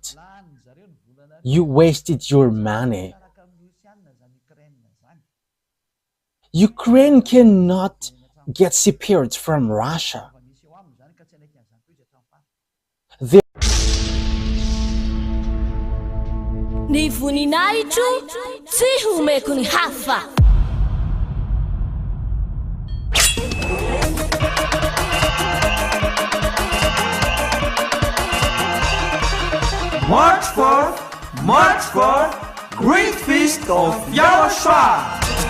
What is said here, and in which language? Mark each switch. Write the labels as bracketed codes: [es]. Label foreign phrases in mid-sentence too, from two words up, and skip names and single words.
[en] You wasted your money. Ukraine cannot get separate from Russia. [mg] Ni voninahitro tsy homeko ny hafa. [en] March 4th, Great Feast of YAHOSHUAH.